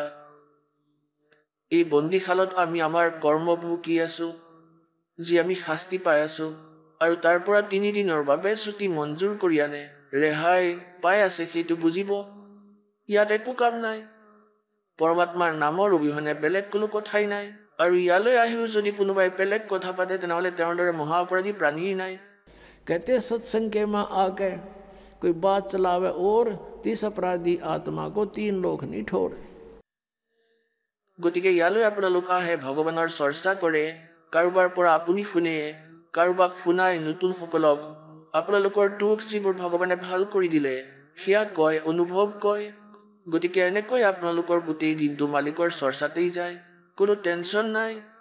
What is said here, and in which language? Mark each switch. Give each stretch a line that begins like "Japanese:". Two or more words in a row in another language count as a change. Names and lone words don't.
Assamese: এই বন্দীশালত আমি আমাৰ কৰ্ম ভুগি আছো, যি আমি শাস্তি পাই আছো, আৰু তাৰ পৰা 3 দিনৰ বাবে ছুটি মঞ্জুৰ কৰি আনে। ৰেহাই পাই আছে সেইটো বুজিব, ইয়াত একো কাম নাই। পৰমাত্মাৰ নামৰ অবিহনে বেলেগ কোনো কথাই নাই, আৰু ইয়ালৈ আহিও যদি কোনোবাই বেলেগ কথা পাতে তেনেহ'লে তেওঁৰ দৰে মহা অপৰাধী প্ৰাণীয়ে নাই।
Hindi: कहते सत्संग के माँ आके कोई बात चलावे और 30 अपराधी आत्मा को 3 लोग नहीं ठोरे।
Assamese: গতিকে ইয়ালৈ আপোনালোক আহে, ভগৱানৰ চৰ্চা কৰে, কাৰোবাৰ পৰা আপুনি শুনে, কাৰোবাক শুনাই নতুনসকলক আপোনালোকৰ দুখ যিবোৰ ভগৱানে ভাল কৰি দিলে সেয়া কয়, অনুভৱ কয়। গতিকে এনেকৈ আপোনালোকৰ গোটেই দিনটো মালিকৰ চৰ্চাতেই যায়, কোনো টেনশ্যন নাই।